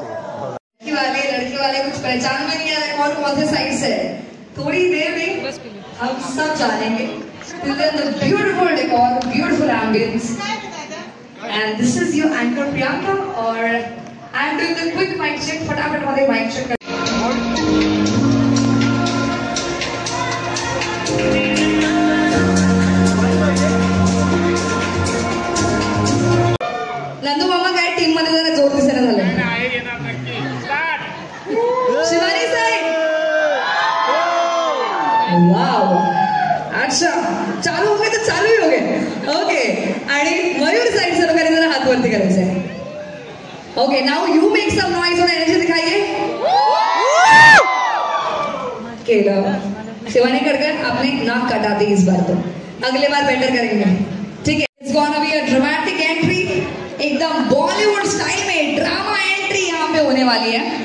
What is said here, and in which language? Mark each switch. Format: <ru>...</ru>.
<hi>लड़के वाले कुछ पहचान में नहीं आ रहा कौन से साइड से है. थोड़ी देर में हम सब जानेंगे.</hi> <en>Beautiful decor, beautiful ambience, and this is your anchor Priyanka, or I'm doing the quick mic check.</en> <hi>फटाफट वाले mic check.</hi> <mr>नंदू मामा काय टीम मध्ये जरा जोर दिसेना झालं.</mr> <hi>शिवानी साहेब, वाव, अच्छा चालू हो गए तो चालू ही हो गए.</hi> <mr>ओके, आणि मयूर साइड से लोकांनी जरा हात वरती करायचे.</mr> <en>okay, now you make some noise</en> <hi>और एनर्जी दिखाइए.</hi> <mr>केलं.</mr> <hi>शिवानी कड़कर आपने नाक कटा दी इस बार, तो अगले बार बेटर करेंगे. ठीक है,</hi> <en>It's gonna be a dramatic entry.</en> <hi>एकदम बॉलीवुड स्टाइल में ड्रामा एंट्री यहाँ पे होने वाली है.</hi>